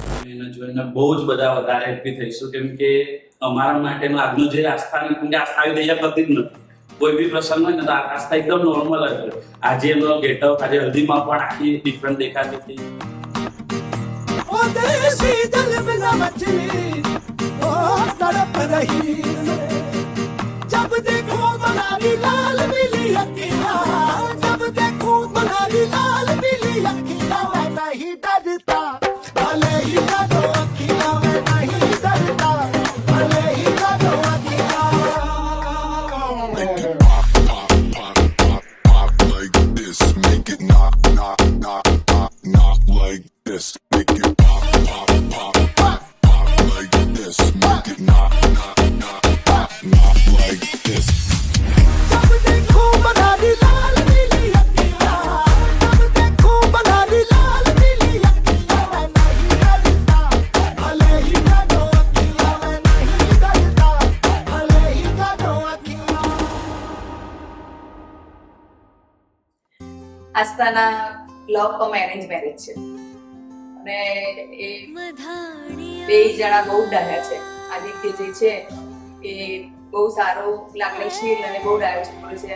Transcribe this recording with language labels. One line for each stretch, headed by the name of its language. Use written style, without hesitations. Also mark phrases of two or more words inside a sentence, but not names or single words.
Gujarati: એને જોઈને બહુ જ બધા વધારે હેપી થઈશું, કેમ કે અમારા માટેનો આજનો જે આસ્થાની, કેમ કે આસ્થા આવી દયા કરતી જ નથી. કોઈ બી પ્રસંગ હોય ને તો આસ્થા એકદમ નોર્મલ જ હોય. આજે એનો ગેટઅપ, આજે હલ્દીમાં પણ આખી ડિફરન્ટ દેખાતી હતી.
Hindi: ओ देसी दिल बिना मछली ओ तड़प रही है। जब देखो तुम्हारी लाल पीली अखियाँ, जब देखो तुम्हारी लाल पीली अखियाँ, मैं नहीं डरता भले ही काटो अखियाँ, मैं नहीं डरता भले ही काटो अखियाँ।
English: Pop like this, make it not like this, make it pop like this, make it not like this.
Hindi: जब देखो तुम्हारी लाल पीली अखियाँ, जब देखो तुम्हारी लाल पीली अखियाँ, मैं नहीं डरता भले ही काटो अखियाँ, मैं नहीं डरता भले ही काटो अखियाँ।
Gujarati: આસ્થાના
English: love cum arrange marriage
Gujarati: છે અને એ બે જણા બહુ ડાયા છે. આદિત્ય જે છે એ બહુ સારો લાગણીશીલ અને બહુ ડાયો છોકરો છે.